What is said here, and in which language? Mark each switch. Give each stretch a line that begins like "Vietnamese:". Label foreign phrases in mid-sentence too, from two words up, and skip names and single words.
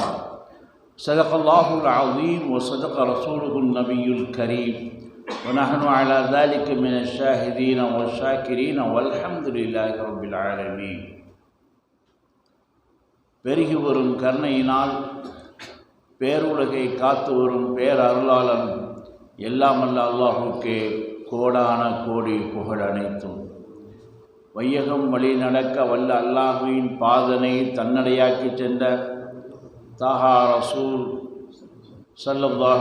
Arabic: صدق الله العظيم وصدق رسوله النبي الكريم، ونحن على ذلك من الشاهدين والشاكرين والحمد لله رب العالمين.
Tamil: பெருகி வரும் கருணையினால் பேருலகை காத்து வரும் பேரருளாளன் எல்லாமல்ல அல்லாஹுக்கே கோடான கோடி புகழ் அனைத்தும். வையகம் வழி நடக்க வல்ல அல்லாஹுவின் பாதனை தன்னடையாக்கி சென்ற தாஹா
Arabic: رسول صلى الله